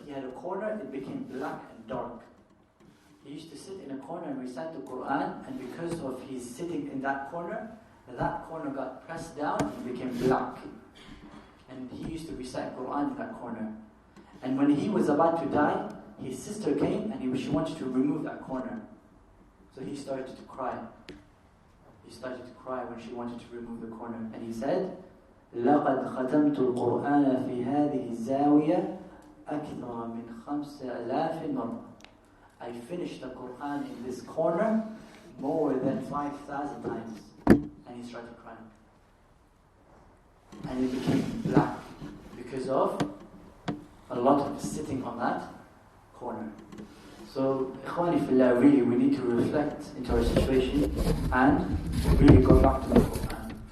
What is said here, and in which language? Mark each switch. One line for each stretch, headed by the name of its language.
English: He had a corner, it became black and dark. He used to sit in a corner and recite the Quran, and because of his sitting in that corner got pressed down and became black. And he used to recite Quran in that corner. And when he was about to die, his sister came and she wanted to remove that corner. So he started to cry. He started to cry when she wanted to remove the corner. And he said,
Arabic: لَقَدْ خَتَمْتُ الْقُرْآنَ فِي هَذِهِ الزَّاوِيَةِ أَكْثَرَ مِنْ 5,000 مَرَّةٍ.
English: I finished the Quran in this corner more than 5,000 times. And he started crying. And it became black because of a lot of sitting on that corner. So, Ikhwani Fillah, really we need to reflect into our situation and really go back to the Quran.